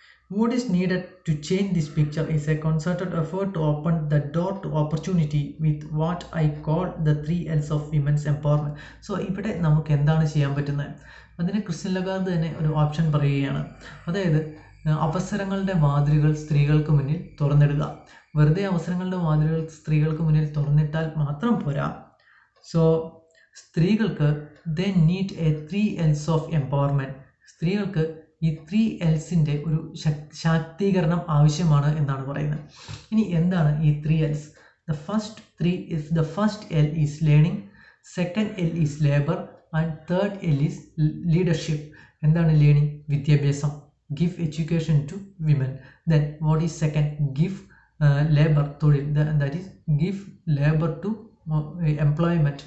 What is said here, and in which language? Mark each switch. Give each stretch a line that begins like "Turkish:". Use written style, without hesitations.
English: What is needed to change this picture is a concerted effort to open the door to opportunity with what I call the 3 L's of women's empowerment.
Malayalam: So ഇവിടെ നമുക്ക് എന്താണ് ചെയ്യാൻ പറ്റുന്നത്? അതിന് Christian Lagarde തന്നെ ഒരു option പറയുകയാണ്. അതായത് അവസരങ്ങളുടെ വാതിലുകൾ സ്ത്രീകൾക്ക് മുന്നിൽ തുറന്നിടുക. വെറുതെ അവസരങ്ങളുടെ വാതിലുകൾ സ്ത്രീകൾക്ക് മുന്നിൽ തുറന്നിട്ടാൽ മാത്രം പോരാ.
English: So സ്ത്രീകൾക്ക് they need a 3 L's of empowerment.
Malayalam: സ്ത്രീകൾക്ക് ഈ 3 L'സിൻ്റെ ഒരു ശാക്തീകരണം ആവശ്യമാണ് എന്നാണ് പറയുന്നത്. ഇനി എന്താണ് ഈ 3 L's?
English: The first L is learning, second L is labor, and third L is leadership.
Malayalam: എന്താണ് ലേണിംഗ്? വിദ്യാഭ്യാസം.
English: Give education to women. Then what is second? Give labor, തൊഴിൽ. That is give labor to employment.